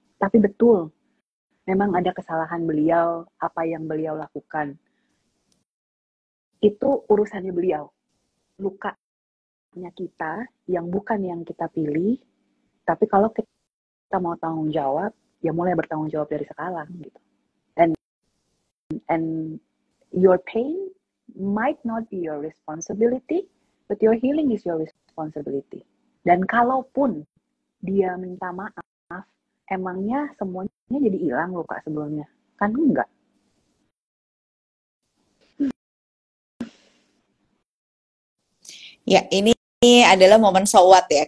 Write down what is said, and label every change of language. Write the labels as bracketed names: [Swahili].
[Indonesian] Tapi betul, memang ada kesalahan beliau, apa yang beliau lakukan. Itu urusannya beliau. Lukanya kita yang bukan yang kita pilih, tapi kalau kita mau tanggung jawab, ya mulai bertanggung jawab dari sekarang gitu. [English] And your pain might not be your responsibility, but your healing is your responsibility. [Indonesian] Dan kalaupun dia minta maaf, emangnya semuanya jadi hilang luka sebelumnya? Kan enggak. Ya, ini adalah momen so what ya.